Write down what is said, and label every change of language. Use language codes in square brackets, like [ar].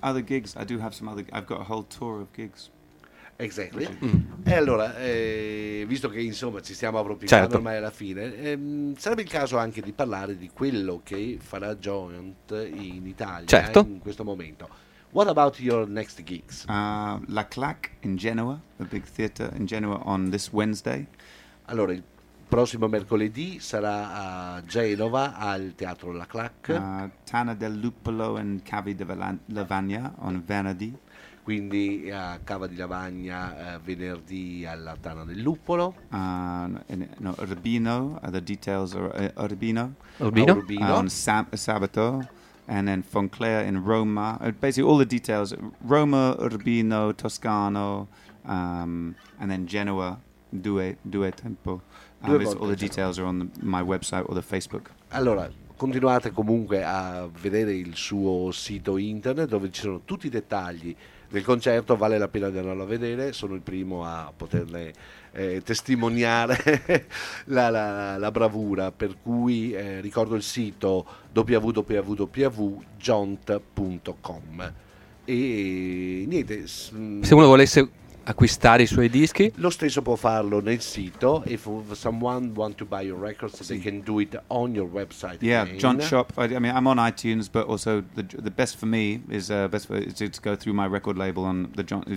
[en] Other gigs, I do have some other, I've got a whole tour of gigs. Exactly. [it] E allora, visto che insomma ci stiamo appropriando certo. ormai alla fine, sarebbe il caso anche di parlare di quello che farà Joint in Italia certo. in questo momento. [en] What about your next gigs? La Clac in Genoa, the big theater in Genoa on this Wednesday. [it] Allora, il prossimo mercoledì sarà a Genova al teatro La Clac. [en] Tana del Lupolo and Cavi de Lavagna on venerdì. [it] Quindi a Cava di Lavagna venerdì alla Tana del Lupolo. [en] Urbino, the details are Urbino. Urbino. On sabato, and then Von Clare in Roma. Basically, all the details: Roma, Urbino, Toscano, and then Genoa, due tempo. All the details are on my website or the Facebook. [it] Allora, continuate comunque a vedere il suo sito internet dove ci sono tutti i dettagli del concerto, vale la pena di andarlo a vedere, sono il primo a poterne testimoniare la bravura, per cui ricordo il sito www.jont.com e niente. Se uno volesse acquistare i suoi dischi, lo stesso può farlo nel sito. [en] If someone want to buy your records, they can do it on your website. Yeah, John Shop. I mean, I'm on iTunes, but also the best for me is best for is to go through my record label on the Jont.